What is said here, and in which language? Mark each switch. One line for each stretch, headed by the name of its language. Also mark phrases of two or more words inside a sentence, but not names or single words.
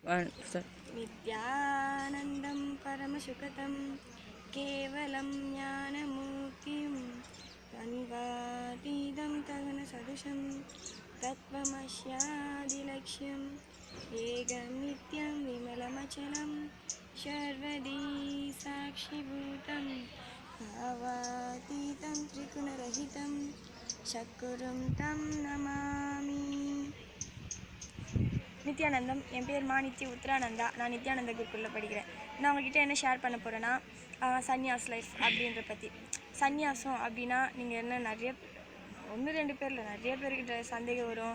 Sanskrit: नित्यानन्दं परमसुखदं केवलं ज्ञानमूर्तिं द्वन्द्वातीतं गगनसदृशं तत्त्वमस्यादिलक्ष्यम् एकं नित्यं विमलमचलं सर्वदी साक्षिभूतं भावातीतं त्रिगुणरहितं सद्गुरुं तं नमामि.
Tamil: நித்யானந்தம். என் பேர் நித்ய உத்ரானந்தா. நான் நித்யானந்த குருக்குள்ளே படிக்கிறேன். நான் உங்ககிட்ட என்ன ஷேர் பண்ண போகிறேன்னா, சன்னியாஸ் லைஃப் அப்படின்ற பற்றி. சன்னியாசம் அப்படின்னா நீங்கள் என்ன நிறைய 1-2 பேரில் நிறைய பேர்கிட்ட சந்தேகம் வரும்.